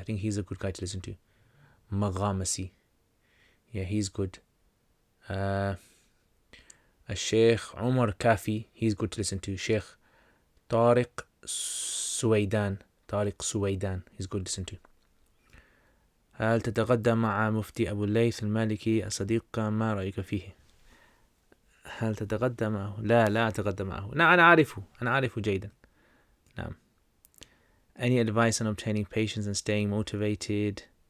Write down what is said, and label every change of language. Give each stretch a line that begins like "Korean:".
English: I think he's a good guy to listen to. Maghamasi. Yeah, he's good. Sheikh Umar Kafi, he's good to listen to. Sheikh Tariq Suwaidan, he's good to listen to.
Arabic: هل تتغدى مع مفتي أبو الليث المالكي الصديق ما رأيك فيه؟ هل تتغدى معه؟ لا أتغدى معه. لا أنا أعرفه جيدا. نعم.
English: Any advice on obtaining patience and staying motivated?